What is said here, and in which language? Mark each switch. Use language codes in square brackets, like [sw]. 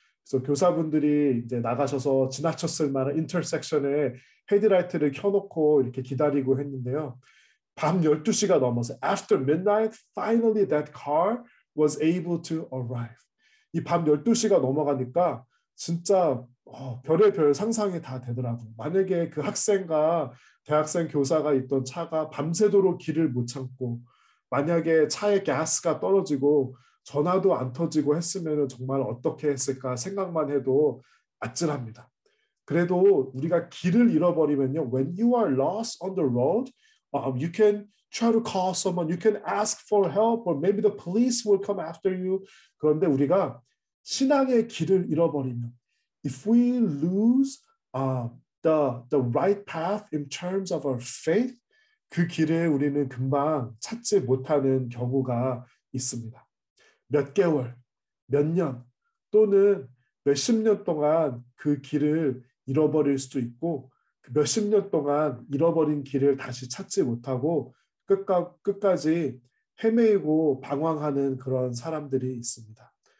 [ko] 그래서 교사분들이 이제 나가셔서 지나쳤을 만한 인터섹션에 헤드라이트를 켜놓고 이렇게 기다리고 했는데요. 밤 12시가 넘어서 [en] after midnight, finally that car was able to arrive. [ko] 이 밤 12시가 넘어가니까 진짜 별의 별 상상이 다 되더라고요. 만약에 그 학생과 대학생 교사가 있던 차가 밤새도록 길을 못 참고 만약에 차에 가스가 떨어지고 전화도 안 터지고 했으면 정말 어떻게 했을까 생각만 해도 아찔합니다. 그래도 우리가 길을 잃어버리면요. [en] When you are lost on the road, you can try to call someone, you can ask for help, or maybe the police will come after you. [ko] 그런데 우리가 신앙의 길을 잃어버리면, [en] if we lose the right path in terms of our faith, [ko] 그 길을 우리는 금방 찾지 못하는 경우가 있습니다. 몇 개월, 몇 년, 또는 몇십 년 동안 그 길을 잃어버릴 수도 있고 몇십 년 동안 잃어버린 길을 다시 찾지 못하고 끝까지 헤매이고 방황하는 그런 사람들이 있습니다.